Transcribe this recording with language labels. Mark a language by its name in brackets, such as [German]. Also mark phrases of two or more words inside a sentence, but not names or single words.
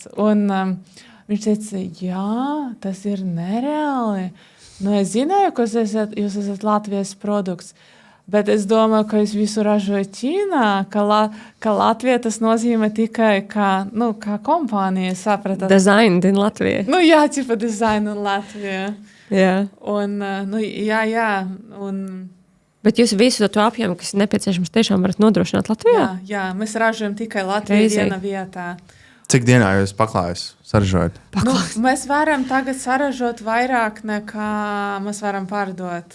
[Latvian] Un viņš teica, tas ir nereāli. Es zināju, ka jūs esat Latvijas produkts, bet es domāju, ka jūs visu ražojat Ķīnā, ka Latvija tas nozīmē tikai kā kompānija, sapratat? [English] Designed in Latvija. [Latvian] Tipa [English] design in Latvija. [Latvian] Un, Bet jūs visu to apjomu, kas ir nepieciešams, tiešām varat nodrošināt Latvijā? Jā, mēs ražojam tikai Latvijā vienā vietā. Cik dienā jūs paklājus saražojat? Mēs varam tagad saražot vairāk nekā mēs varam pārdot.